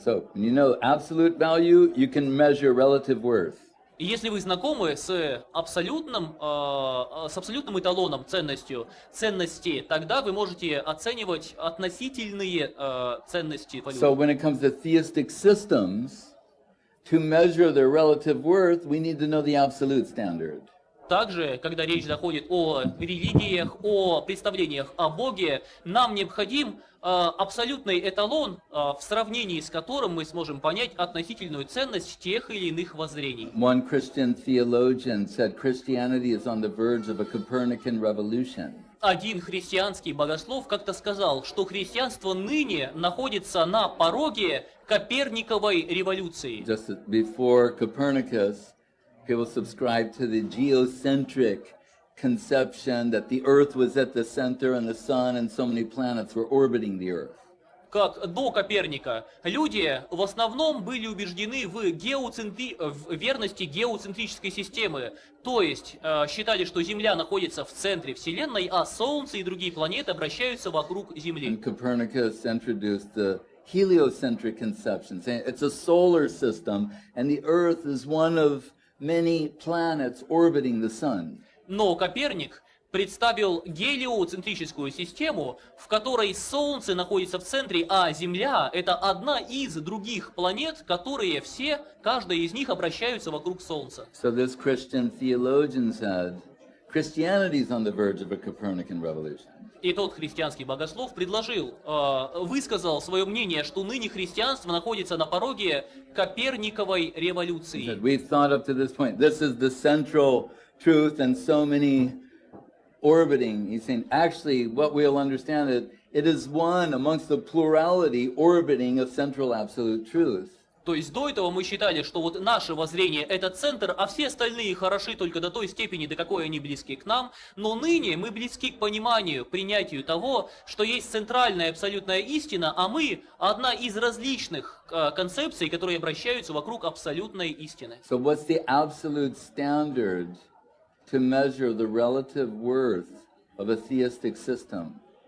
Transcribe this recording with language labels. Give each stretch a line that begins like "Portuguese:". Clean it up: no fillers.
English: So when you know absolute value, you can measure relative worth.
Russian: И если вы знакомы с абсолютным эталоном ценности, тогда вы можете оценивать относительные ценности валют.
English: So when it comes to theistic systems, to measure their relative worth, we need to know the absolute standard.
Russian: Также, когда речь заходит о религиях, о представлениях о Боге, нам необходим абсолютный эталон, в сравнении с которым мы сможем понять относительную ценность тех или иных воззрений.
English: One Christian theologian said Christianity is on the verge of a Copernican revolution.
Russian: Один христианский богослов как-то сказал, что христианство ныне находится на пороге Коперниковой революции.
English: Just before Copernicus, people subscribed to the geocentric conception that the Earth was at the center and the Sun and so many planets were orbiting the Earth.
Russian: Как до Коперника, люди в основном были убеждены в верности геоцентрической системы. То есть считали, что Земля находится в центре Вселенной, а Солнце и другие планеты обращаются вокруг Земли.
English: And Copernicus introduced the heliocentric conception, saying it's a solar system and the Earth is one of many planets orbiting the Sun.
Russian: Но Коперник представил гелиоцентрическую систему, в которой Солнце находится в центре, а Земля – это одна из других планет, которые все, каждая из них обращаются вокруг Солнца.
English: So this Christian theologian said, Christianity is on the verge of a Copernican revolution.
Russian: И тот христианский богослов высказал свое мнение, что ныне христианство находится на пороге Коперниковой революции.
English: We've thought up to this point, this is the central truth and so many orbiting. He's saying, actually, what we'll understand is, it is one amongst the plurality orbiting a central absolute truth.
Russian: То есть до этого мы считали, что вот наше воззрение – это центр, а все остальные хороши только до той степени, до какой они близки к нам. Но ныне мы близки к пониманию, принятию того, что есть центральная абсолютная истина, а мы – одна из различных концепций, которые обращаются вокруг абсолютной истины.
English: So what's the absolute standard to measure the relative worth of a theistic system?